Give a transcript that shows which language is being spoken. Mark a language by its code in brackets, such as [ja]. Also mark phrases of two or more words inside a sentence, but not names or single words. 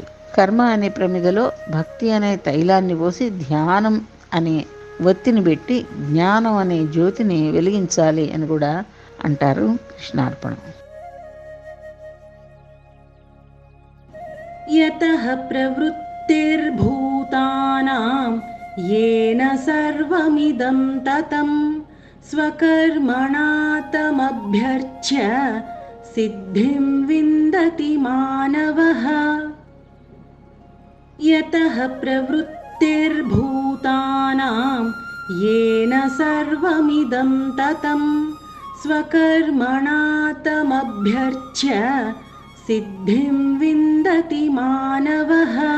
[te] కర్మ అనే ప్రమిదలో భక్తి అనే తైలాన్ని పోసి ధ్యానం అనే ఒత్తిని పెట్టి జ్ఞానం అనే జ్యోతిని వెలిగించాలి అని కూడా అంటారు. కృష్ణార్పణం. [sa] యతః ప్రవృత్తిర్భూతానాం येन सर्वमिदं ततं स्वकर्मणा तमभ्यर्च्य सिद्धिं विन्दति मानवः. यतः प्रवृत्तिर्भूतानां येन सर्वमिदं ततं स्वकर्मणा तमभ्यर्च्य सिद्धिं विन्दति मानवः.